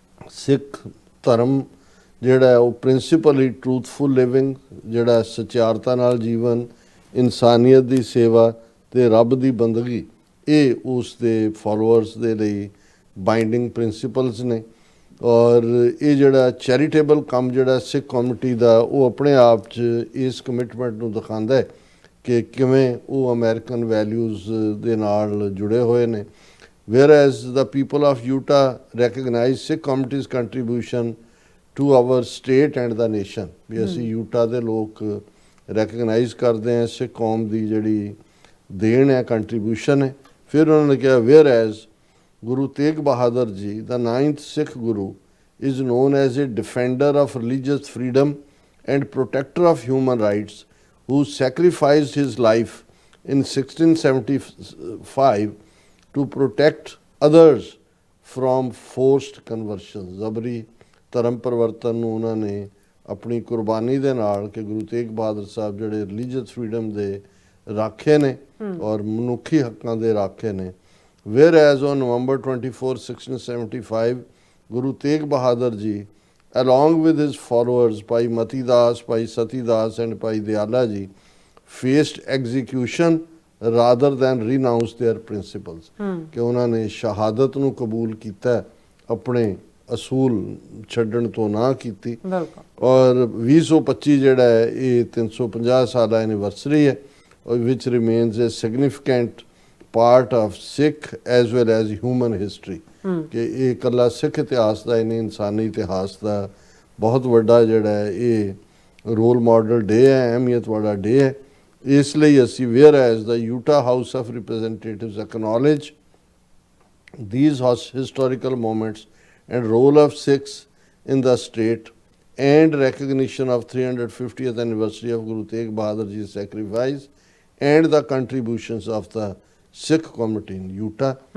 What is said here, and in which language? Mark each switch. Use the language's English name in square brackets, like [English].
[Punjabi] ਸਿੱਖ ਧਰਮ ਜਿਹੜਾ ਉਹ ਪ੍ਰਿੰਸੀਪਲੀ ਟਰੂਥਫੁਲ ਲਿਵਿੰਗ, ਜਿਹੜਾ ਸਚਿਆਰਤਾ ਨਾਲ ਜੀਵਨ, ਇਨਸਾਨੀਅਤ ਦੀ ਸੇਵਾ ਤੇ ਰੱਬ ਦੀ ਬੰਦਗੀ, ਇਹ ਉਸ ਦੇ ਫਾਲੋਅਰਸ ਦੇ ਲਈ ਬਾਈਂਡਿੰਗ ਪ੍ਰਿੰਸੀਪਲਸ ਨੇ। ਔਰ ਇਹ ਜਿਹੜਾ ਚੈਰੀਟੇਬਲ ਕੰਮ ਜਿਹੜਾ ਸਿੱਖ ਕਮਿਊਨਿਟੀ ਦਾ ਉਹ ਆਪਣੇ ਆਪ 'ਚ ਇਸ ਕਮਿਟਮੈਂਟ ਨੂੰ ਦਿਖਾਉਂਦਾ ਹੈ ਕਿ ਕਿਵੇਂ ਉਹ ਅਮਰੀਕਨ ਵੈਲਿਊਜ਼ ਦੇ ਨਾਲ ਜੁੜੇ ਹੋਏ ਨੇ। [English] whereas the people of Utah recognize Sikh community's contribution to our state and the nation। [Punjabi] ਵੀ ਅਸੀਂ ਯੂਟਾ ਦੇ ਲੋਕ ਰੈਕਗਨਾਈਜ਼ ਕਰਦੇ ਹਾਂ ਸਿੱਖ ਕੌਮ ਦੀ ਜਿਹੜੀ ਦੇਣ ਹੈ, ਕੰਟਰੀਬਿਊਸ਼ਨ ਹੈ। ਫਿਰ ਉਹਨਾਂ ਨੇ ਕਿਹਾ [English] whereas Guru Tegh Bahadur Ji, the 9th Sikh Guru, is known as a defender of religious freedom and protector of human rights, who sacrificed his life in 1675 to protect others from forced conversion। [Punjabi] ਜ਼ਬਰੀ ਧਰਮ ਪਰਿਵਰਤਨ ਨੂੰ ਉਹਨਾਂ ਨੇ ਆਪਣੀ ਕੁਰਬਾਨੀ ਦੇ ਨਾਲ ਕਿ ਗੁਰੂ ਤੇਗ ਬਹਾਦਰ ਸਾਹਿਬ ਜਿਹੜੇ ਰਿਲੀਜੀਅਸ ਫਰੀडम ਦੇ ਰਾਖੇ ਨੇ ਔਰ ਮਨੁੱਖੀ ਹੱਕਾਂ ਦੇ ਰਾਖੇ ਨੇ। [English] whereas on November 24, 1675, Guru Tegh Bahadur Ji, along with his followers Bhai Mati Das, Bhai Sati Das and Bhai Diyala Ji, faced execution rather than renounce their principles। [Punjabi] ਕਿ ਉਹਨਾਂ ਨੇ ਸ਼ਹਾਦਤ ਨੂੰ ਕਬੂਲ ਕੀਤਾ, ਆਪਣੇ ਅਸੂਲ ਛੱਡਣ ਤੋਂ ਨਾ ਕੀਤੀ। ਔਰ 2025 ਜਿਹੜਾ ਹੈ ਇਹ 350 ਸਾਲਾ ਐਨੀਵਰਸਰੀ ਹੈ, [English] which remains a significant part of Sikh as well as human history। [Punjabi] ਕਿ ਇਹ ਇਕੱਲਾ ਸਿੱਖ ਇਤਿਹਾਸ ਦਾ ਹੀ ਨਹੀਂ, ਇਨਸਾਨੀ ਇਤਿਹਾਸ ਦਾ ਬਹੁਤ ਵੱਡਾ ਜਿਹੜਾ ਹੈ ਇਹ ਰੋਲ ਮਾਡਲ ਡੇ ਹੈ, ਅਹਿਮੀਅਤ ਵਾਲਾ ਡੇ ਹੈ। ਇਸ ਲਈ ਅਸੀਂ [English] whereas the Utah House of Representatives acknowledge these historical moments and role of Sikhs in the state and recognition of 350th anniversary of Guru Tegh Bahadur Ji's sacrifice and the contributions of the Sikh community in Utah.